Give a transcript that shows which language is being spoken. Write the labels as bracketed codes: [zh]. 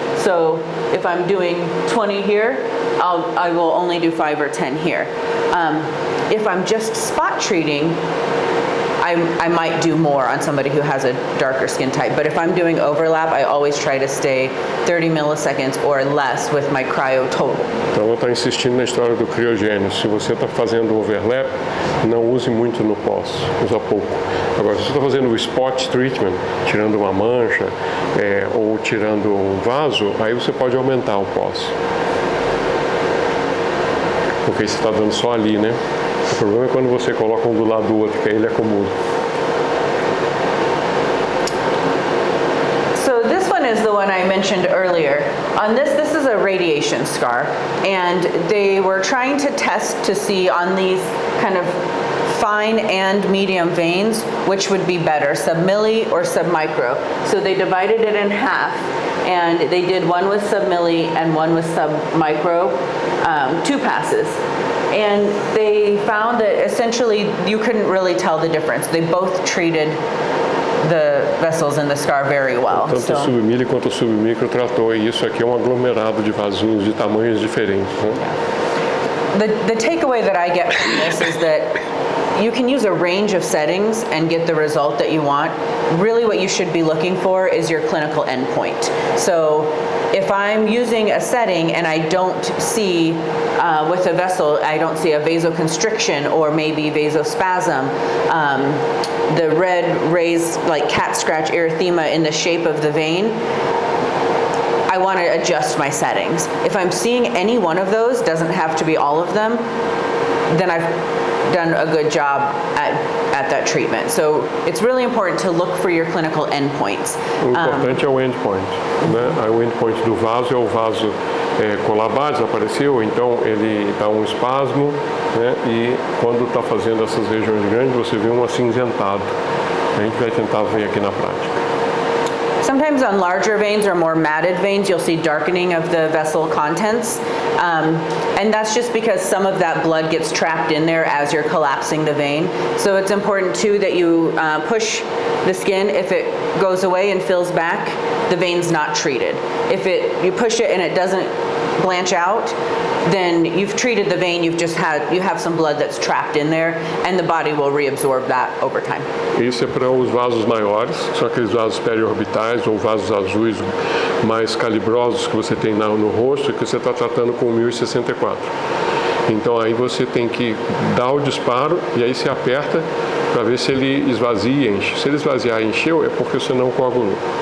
[en] So if I'm doing 20 here, I will only do 5 or 10 here. If I'm just spot treating, I might do more on somebody who has a darker skin type. But if I'm doing overlap, I always try to stay 30 milliseconds or less with my cryo total. [pt] Então eu estou insistindo na história do criogênio. Se você está fazendo overlap, não use muito no pós, usa pouco. Agora, se você está fazendo o spot treatment, tirando uma mancha ou tirando um vaso, aí você pode aumentar o pós. Porque você está dando só ali, né? O problema é quando você coloca um do lado do outro, que aí ele acumula. [en] So this one is the one I mentioned earlier. On this is a radiation scar, and they were trying to test to see on these kind of fine and medium veins, which would be better, submilli or submicro. So they divided it in half, and they did one with submilli and one with submicro, 2 passes. And they found that essentially you couldn't really tell the difference. They both treated the vessels in the scar very well. [pt] Tanto o submilli quanto o submicro tratou, e isso aqui é um aglomerado de vasinhos de tamanhos diferentes. Né? [en] The takeaway that I get from this is that you can use a range of settings and get the result that you want. Really what you should be looking for is your clinical endpoint. So if I'm using a setting and I don't see, with a vessel, I don't see a vasoconstriction or maybe vasospasm, the red raised like cat scratch erythema in the shape of the vein, I want to adjust my settings. If I'm seeing any one of those, doesn't have to be all of them, then I've done a good job at that treatment. So it's really important to look for your clinical endpoints. [pt] O importante é o endpoint, né? O endpoint do vaso é o vaso colabar, desapareceu, então ele dá um espasmo, né? E quando está fazendo essas regiões grandes, você vê um acinzentado. A gente vai tentar ver aqui na prática. [en] Sometimes on larger veins or more matted veins, you'll see darkening of the vessel contents. And that's just because some of that blood gets trapped in there as you're collapsing the vein. So it's important too that you push the skin. If it goes away and fills back, the vein's not treated. If you push it and it doesn't blanch out, then you've treated the vein, you have some blood that's trapped in there, and the body will reabsorb that over time. [pt] Isso é para os vasos maiores, são aqueles vasos periorbitais ou vasos azuis mais calibrosos que você tem no rosto e que você está tratando com 1064. Então aí você tem que dar o disparo e aí você aperta para ver se ele esvazia e enche. Se ele esvaziar e encheu, é porque você não coagulou.